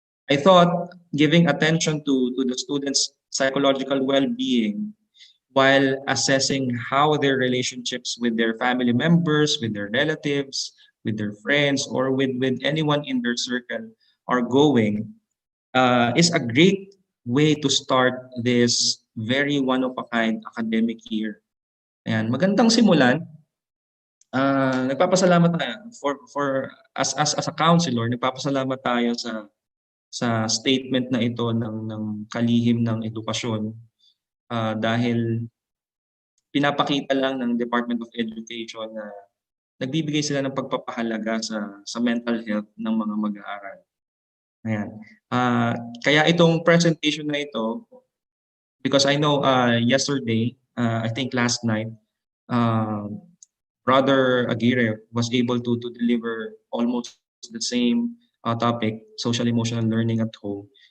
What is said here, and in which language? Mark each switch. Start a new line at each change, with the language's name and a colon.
English: I thought giving attention to the students' psychological well-being while assessing how their relationships with their family members, with their relatives, with their friends, or with anyone in their circle are going is a great way to start this very one-of-a-kind academic year.
Filipino: Ayan, magandang simulan. Nagpapasalamat tayo
English: as a counselor,
Filipino: nagpapasalamat tayo sa statement na ito ng kalihim ng edukasyon dahil pinapakita lang ng Department of Education na nagbibigay sila ng pagpapahalaga sa mental health ng mga mag-aaral. Ayan. Kaya itong presentation na ito,
English: because I know yesterday, I think last night, Brother Aguirre was able to deliver almost the same topic, social emotional learning at home.